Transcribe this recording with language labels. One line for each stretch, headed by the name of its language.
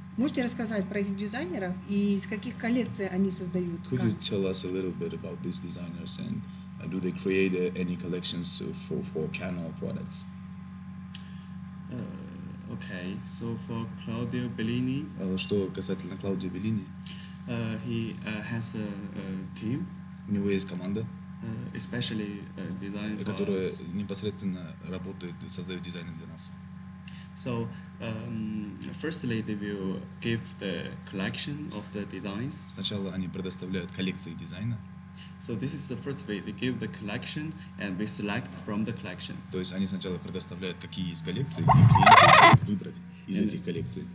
Russian: Можете рассказать про этих дизайнеров и из каких коллекций они создают?
English: Could you tell us a little bit about these designers and do they create any collections for KANO products? Okay, so for Claudio Bellini,
Russian: Что касательно Клаудио Беллини,
English: he has a team,
Russian: у него есть команда,
English: especially design for
Russian: которая
English: us.
Russian: непосредственно работает и создает дизайны для нас.
English: So, firstly, they will give the collection of the designs.
Russian: Сначала они предоставляют коллекции дизайна,
English: So this is the first way. They give the collection and we select from the collection.
Russian: то есть они сначала предоставляют, какие есть коллекции, и клиент может выбрать из этих коллекций.